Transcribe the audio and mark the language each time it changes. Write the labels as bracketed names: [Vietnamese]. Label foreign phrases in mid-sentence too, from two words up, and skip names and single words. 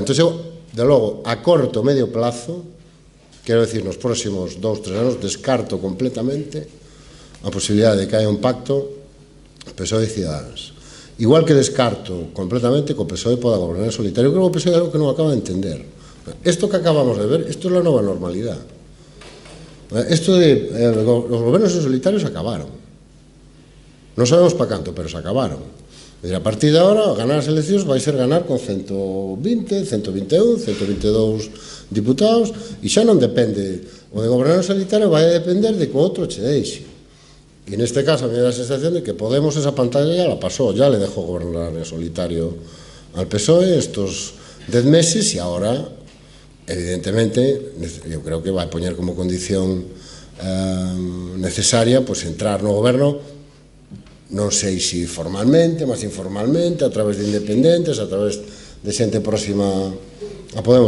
[Galician] Entón, eu, de logo, [Spanish] a corto medio plazo, [Galician] quero decir, nos próximos 2-3 anos, descarto completamente a posibilidade de que haya un pacto PSOE e Ciudadanos. Igual que descarto completamente que o PSOE poda gobernar en solitario. Eu creo que o PSOE é algo que non acaba de entender. [Spanish] Esto que acabamos de ver, esto es la nueva normalidad. Esto de los gobiernos en solitarios acabaron. [Galician] Non sabemos para canto, pero se acabaron. [Spanish] A partir de ahora, [Galician] ganar as eleccións vai ser ganar con 120, 121, 122 diputados e xa non depende. O de gobernar en solitario vai depender de que o outro che deixe. E neste caso a mí me dá a sensación de que Podemos [Spanish] esa pantalla ya la pasó, ya le dejó gobernar en solitario al PSOE estos 10 meses [Galician] e ahora evidentemente, eu creo que vai poñer como condición necesaria pues entrar no goberno, non sei se formalmente, mas informalmente, a través de independentes, a través de xente próxima a Podemos.